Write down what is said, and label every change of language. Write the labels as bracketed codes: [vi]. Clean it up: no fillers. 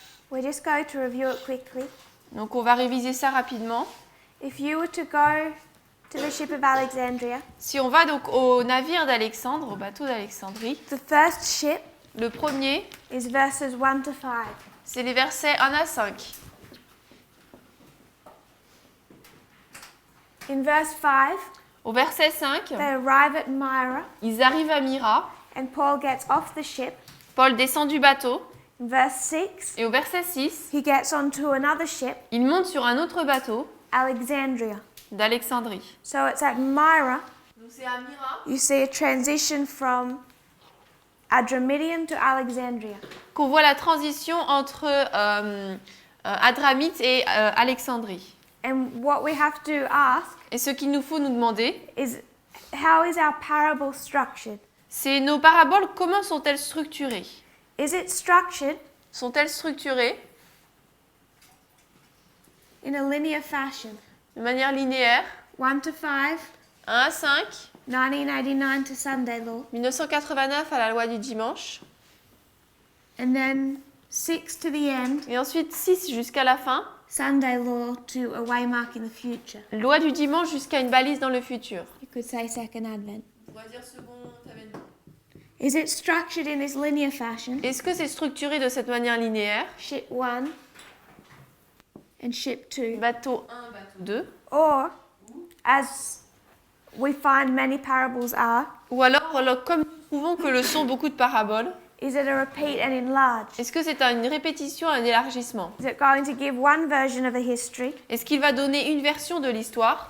[en] We're just going to review it quickly. [fr] Donc on va réviser ça rapidement. [en] If you were to go to the ship of Alexandria, [fr] Si on va donc au navire d'Alexandre, au bateau d'Alexandrie, [en] the first ship [fr] le premier, [en] is verses 1 to 5. [fr] c'est les versets 1 à 5. [en] In verse 5, [fr] Au verset 5, [en] they arrive at Myra, [fr] ils arrivent à Myra. [en] and Paul gets off the ship. [fr] Paul descend du bateau. [en] In verse 6, [fr] Et au verset 6, [en] he gets onto another ship, [fr] il monte sur un autre bateau [en] Alexandria. [fr] d'Alexandrie. [en] So it's at Myra, [fr] Donc c'est à Myra [en] you see a transition from Adramyttium to Alexandria. [fr] qu'on voit la transition entre Adramite et Alexandrie. [en] And what we have to ask [fr] Et ce qu'il nous faut nous demander, [en] is, how is our parable structured? [fr] c'est nos paraboles, comment sont-elles structurées? [en] Is it structured [fr] Sont-elles structurées [en] in a linear fashion? [fr] de manière linéaire? [en] 1 to 5, [fr] 1 à 5, [en] 1989 to Sunday law, [fr] 1989 à la loi du dimanche, [en] and then 6 to the end, [fr] et ensuite 6 jusqu'à la fin, [en] Sunday law to a waymark in the future. [fr] loi du dimanche jusqu'à une balise dans le futur. [en] You could say second advent. [fr] On pourrait dire second avènement. [en] Is it structured in this linear fashion? [fr] Est-ce que c'est structuré de cette manière linéaire? [en] Ship 1 and ship 2. [fr] Bateau 1, bateau 2. [en] Or, as we find many parables are, [fr] Ou alors, comme nous trouvons que le sont beaucoup de paraboles, [en] is it a repeat and enlarge? [fr] est-ce que c'est une répétition, un élargissement? [en] Is it going to give one version of a history [fr] Est-ce qu'il va donner une version de l'histoire